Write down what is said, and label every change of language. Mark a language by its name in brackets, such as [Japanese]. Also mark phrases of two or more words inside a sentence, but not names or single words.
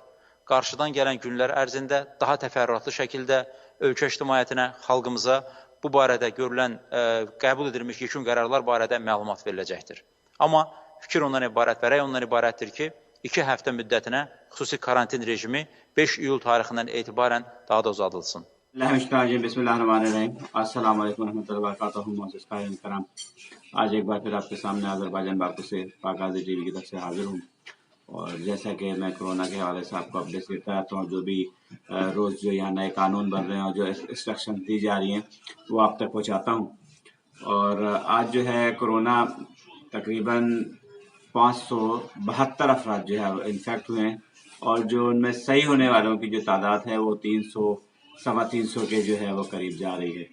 [Azerbaijani] Qarşıdan gələn günlər ərzində daha təfərrüatlı şəkildə ölkə ictimaiyyətinə, xalqımıza bu barədə görülən, qəbul edilmiş yekun qərarlar barədə məlumat veriləcəkdir. Amma fikir ondan ibarət və rəy ondan ibarətdir ki, 2 həftə müddətinə xüsusi karantin rejimi 5 iyul tarixindən etibarən daha da uzadılsın. [Arabic] بسم الله الرحمن الرحيم السلام علیکم رحمة الله وبركاته. [Urdu] معزز قارئین کرام، آج ایک بار پھر آپ کے سامنے آذربائیجان باکو سے پاکازی ٹی وی کی طرف سے حاضر ہوں. اور جیسا کہ میں کورونا کے حوالے سے آپ کو اپڈیٹ دیتا رہتا ہوں، جو بھی روز جو یہاں نئے قانون بن رہے ہیں اور جو انسٹرکشن دی جا رہی ہیں وہ آپ تک پہنچاتا ہوں. اور آج جو ہے کورونا تقریباً 572 افراد جو ہے انفیکٹ ہوئے ہیں، اور جو ان میں صحیح ہونے والوں کی جو تعداد ہے وہ 300-325 کے جو ہے وہ قریب جا رہی ہے.